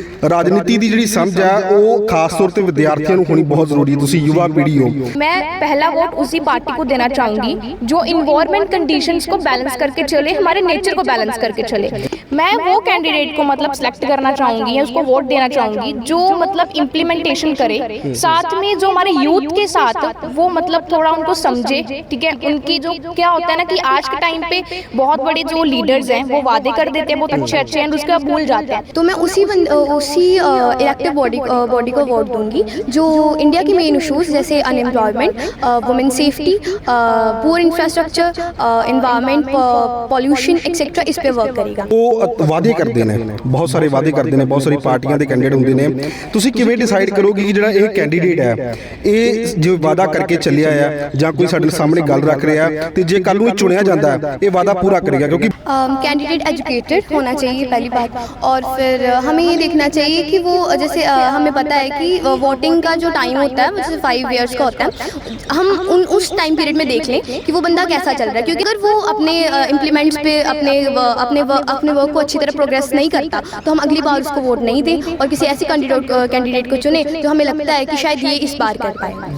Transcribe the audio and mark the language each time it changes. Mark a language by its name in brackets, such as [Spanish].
[Punjabi] ਰਾਜਨੀਤੀ ਦੀ ਜਿਹੜੀ ਸਮਝ ਹੈ ਉਹ ਖਾਸ तौर ਤੇ ਵਿਦਿਆਰਥੀਆਂ ਨੂੰ ਹੋਣੀ ਬਹੁਤ ਜ਼ਰੂਰੀ ਹੈ। ਤੁਸੀਂ [Hindi] युवा पीढ़ी हो। मैं पहला वोट उसी पार्टी को देना चाहूंगी जो इन्वायरमेंट कंडीशंस को बैलेंस करके चले, हमारे नेचर को बैलेंस करके चले। मैं वो कैंडिडेट को मतलब सेलेक्ट करना चाहूंगी या उसको वोट देना चाहूंगी जो मतलब इम्प्लीमेंटेशन करे, साथ में जो हमारे यूथ के साथ वो मतलब थोड़ा उनको समझे। ठीक है, उनकी जो क्या होता है ना कि आज के टाइम पे बहुत बड़े जो लीडर्स हैं वो वादे कर देते हैं बहुत अच्छे अच्छे हैं, उसके बाद भूल जाते हैं। तो मैं उसी इलेक्टिव बॉडी को वोट दूंगी जो इंडिया की मेन इशूज़ जैसे unemployment, women safety, poor infrastructure, environment, pollution etcetera इस पे वर्क करेगा। [Punjabi] ਉਹ ਵਾਅਦੇ ਕਰਦੇ ਨੇ, ਬਹੁਤ ਸਾਰੇ ਵਾਅਦੇ ਕਰਦੇ ਨੇ, ਬਹੁਤ ਸਾਰੀ ਪਾਰਟੀਆਂ ਦੇ ਕੈਂਡੀਡੇਟ ਹੁੰਦੇ ਨੇ। ਤੁਸੀਂ ਕਿਵੇਂ ਡਿਸਾਈਡ ਕਰੋਗੇ ਕਿ ਜਿਹੜਾ ਇਹ ਕੈਂਡੀਡੇਟ ਹੈ ਇਹ ਜੋ ਵਾਅਦਾ ਕਰਕੇ ਚੱਲਿਆ ਆ ਜਾਂ ਕੋਈ ਸਾਡੇ ਸਾਹਮਣੇ ਗੱਲ ਰੱਖ ਰਿਹਾ ਤੇ ਜੇ ਕੱਲ ਨੂੰ ਚੁਣਿਆ ਜਾਂਦਾ ਹੈ ਇਹ ਵਾਅਦਾ पूरा करेगा? [Hindi] क्योंकि कैंडिडेट एजुकेटेड होना चाहिए पहली बात, और फिर हमें ये देखना चाहिए कि वो जैसे हमें पता है कि वोटिंग का जो टाइम होता है वो जैसे 5 ईयर्स का होता है, हम उस टाइम पीरियड में देख लें कि वो बंदा कैसा चल रहा है। क्योंकि अगर वो अपने इम्प्लीमेंट्स पे अपने वर्क को अच्छी तरह प्रोग्रेस नहीं करता तो हम अगली बार उसको वोट नहीं दें और किसी ऐसे कैंडिडेट को चुने जो हमें लगता है कि शायद ये इस बार कर पाए।